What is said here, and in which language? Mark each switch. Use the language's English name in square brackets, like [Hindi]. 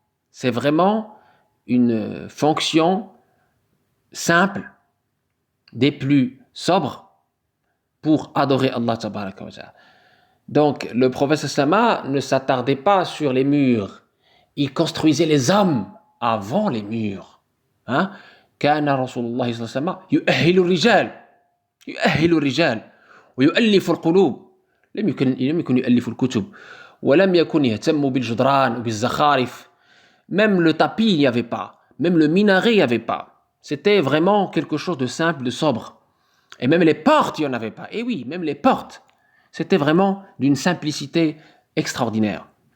[French] C'est vraiment une fonction simple, des plus sobres, pour adorer Allah tabaraka wa ta'ala. Donc le prophète sallama ne s'attardait pas sur les murs, il construisait les hommes avant les murs. [Arabic] كان رسول الله صلى الله عليه وسلم يؤهل الرجال ويؤلف القلوب لم يكن يؤلف الكتب ولم يكن يهتم بالجدران وبالزخارف. [French] Même le tapis il n'y avait pas, même le minaret il n'y avait pas. C'était vraiment quelque chose de simple, de sobre. Et même les portes il n'y en avait pas. Et oui, même les portes, c'était vraiment d'une simplicité extraordinaire.